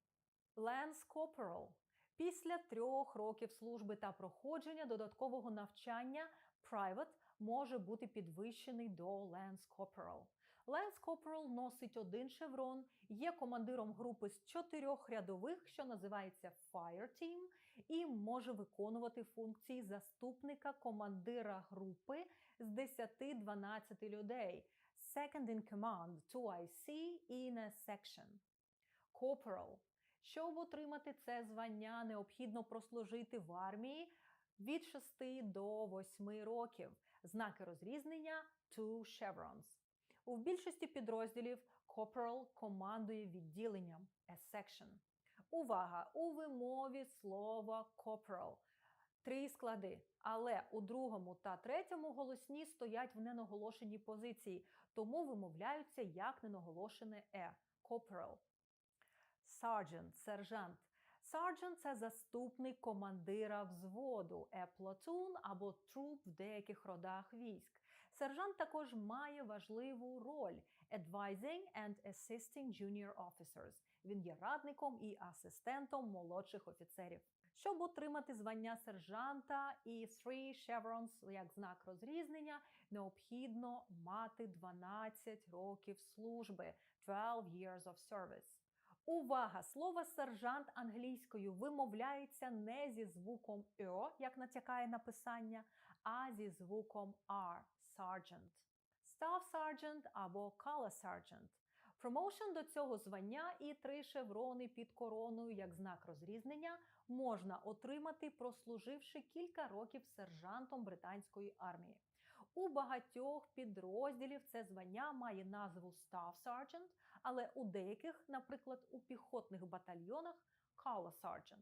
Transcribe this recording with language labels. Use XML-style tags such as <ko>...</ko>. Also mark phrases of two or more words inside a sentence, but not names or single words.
<en>Lance Corporal –</en> <uk>після 3 років служби та проходження додаткового навчання Private може бути підвищений до</uk> <en>Lance Corporal. Lance Corporal</en> <uk>носить 1 шеврон, є командиром групи з 4 рядових, що називається</uk> <en>Fire Team,</en> <uk>і може виконувати функції заступника командира групи з 10-12 людей.</uk> <en>Second in command, 2IC in a section. Corporal.</en> <uk>Щоб отримати це звання, необхідно прослужити в армії від 6 до 8 років. Знаки розрізнення – 2 chevrons. У більшості підрозділів Corporal командує відділенням,</uk> <en>a section.</en> <uk>Увага! У вимові слова corporal 3 склади, але у другому та третьому голосні стоять в ненаголошеній позиції, тому вимовляються як ненаголошене corporal.</uk> <en>Sergeant –</en> <uk>сержант. Sergeant – це заступник командира взводу,</uk> <en>a platoon</en> <uk>або troop в деяких родах військ. Сержант також має важливу роль –</uk> <en>advising and assisting junior officers.</en> <uk>Він є радником і асистентом молодших офіцерів. Щоб отримати звання сержанта і 3 chevrons як знак розрізнення, необхідно мати 12 років служби, 12</uk> <en>years of service.</en> <uk>Увага! Слово «сержант» англійською вимовляється не зі звуком «о», як натякає написання, а зі звуком «r» – sergeant.</uk> <en>Staff sergeant або color sergeant.</en> <uk>Промоушен до цього звання і 3 шеврони під короною як знак розрізнення можна отримати, прослуживши кілька років сержантом британської армії. У багатьох підрозділів це звання має назву</uk> <en>Staff Sergeant,</en> <uk>але у деяких, наприклад, у піхотних батальйонах,</uk> <en>Color Sergeant.</en>